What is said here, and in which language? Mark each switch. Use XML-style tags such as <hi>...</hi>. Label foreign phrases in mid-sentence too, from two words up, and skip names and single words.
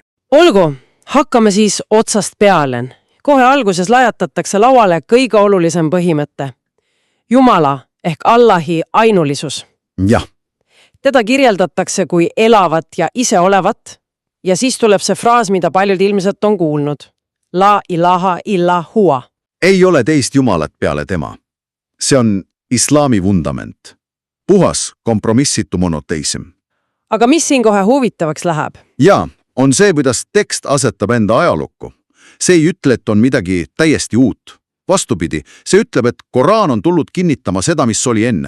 <et>Olgu, hakkame siis otsast peale. Kohe alguses lajatatakse lauale kõige olulisem põhimõte. Jumala ehk Allahi ainulisus. Jah. Teda kirjeldatakse kui elavat ja iseolevat ja siis tuleb see fraas, mida paljud ilmselt on kuulnud.</et> <ar>لا إله إلا هو.</ar> <et>Ei ole teist jumalat peale tema. See on islami vundament. Puhas, kompromissitu monoteism. Aga mis siin kohe huvitavaks läheb? Jaa, on see, kuidas tekst asetab enda ajalukku. See ei ütle, et on midagi täiesti uut. Vastupidi, see ütleb, et Koraan on tulnud kinnitama seda, mis oli enne.</et>